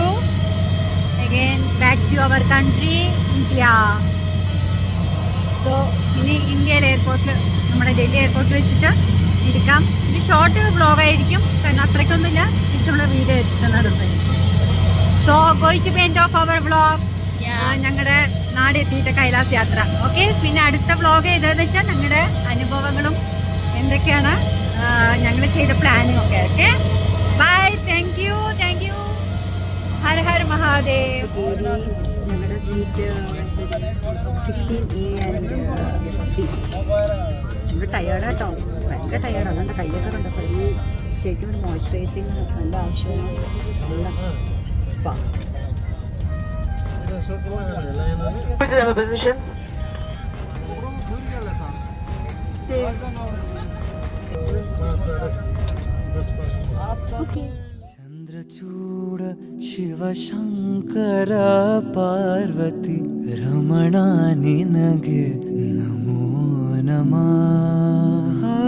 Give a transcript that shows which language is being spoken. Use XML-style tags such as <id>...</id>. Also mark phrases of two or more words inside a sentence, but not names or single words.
<en>Again back to our country, India.</en> <ml>So ഇനി ഇന്ത്യയിൽ എയർപോർട്ടിൽ, നമ്മുടെ ഡൽഹി എയർപോർട്ടിൽ വെച്ചിട്ട് ഇരിക്കാം. ഇത് ഷോർട്ട് വ്ളോഗായിരിക്കും, കാരണം അത്രയ്ക്കൊന്നുമില്ല. ഇഷ്ടമുള്ള വീഡിയോ എടുക്കുന്നത്.</ml> <en>So going to be end of our vlog.</en> <ml>ഞങ്ങളുടെ നാട് എത്തിയിട്ട് കൈലാസ് യാത്ര. ഓക്കെ, പിന്നെ അടുത്ത വ്ളോഗ് ഏതാണെന്ന് വെച്ചാൽ ഞങ്ങളുടെ അനുഭവങ്ങളും എന്തൊക്കെയാണ് ഞങ്ങൾ ചെയ്ത പ്ലാനിങ് ഒക്കെ.</ml> <en>Okay, bye. Thank you.</en> <hi>हर हर महादेव.</hi> <ml>ഞങ്ങളുടെ സീറ്റ് 16A ആൻഡ് B. നമ്മൾ ടയേർഡാട്ടോ, ഭയങ്കര ടയേർഡ്. അതുകൊണ്ട് കയ്യൊക്കെ കണ്ടപ്പോൾ ശരിക്കും ഒരു മോയ്സ്ചറൈസിങ് നല്ല ആവശ്യമാണ്. നല്ല സ്പാ.</ml> <kn>ಚಂದ್ರಚೂಡ ಶಿವ ಶಂಕರ ಪಾರ್ವತಿ ರಮಣಾ ನಿನಗೆ ನಮೋ ನಮಃ.</kn>